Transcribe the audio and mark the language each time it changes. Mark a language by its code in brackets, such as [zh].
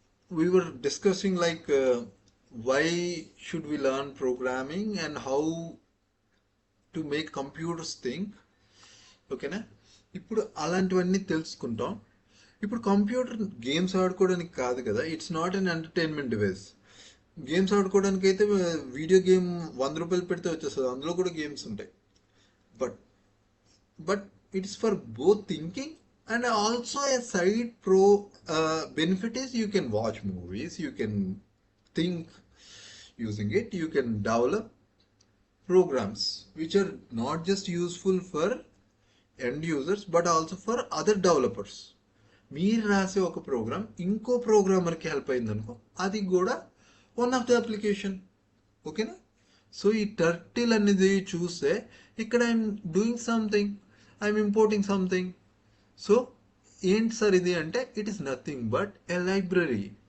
[en] We were discussing why should we learn programming and how to make computers think. [te] ఓకేనా? ఇప్పుడు అలాంటివన్నీ తెలుసుకుంటాం. ఇప్పుడు కంప్యూటర్ గేమ్స్ ఆడుకోవడానికి కాదు కదా, [en] It's not an entertainment device. [te] Games ఆడుకోవడానికి అయితే వీడియో గేమ్ ₹100 పెడితే వచ్చేస్తుంది, అందులో కూడా గేమ్స్ ఉంటాయి. [en] But but it is for both thinking and also a side benefit is you can watch movies, you can think using it, you can develop programs which are not just useful for end users but also for other developers. [te] మీరు రాసే ఒక programme ఇంకో ప్రోగ్రామర్కి help అయిందనుకో, అది కూడా [en] One of the application. [te] ఓకేనా? So ఈ turtle అనేది చూస్తే ఇక్కడ [en] I'm doing something, I'm importing something. [te] So ఏంటి సార్ ఇది అంటే, [en] It is nothing but a library.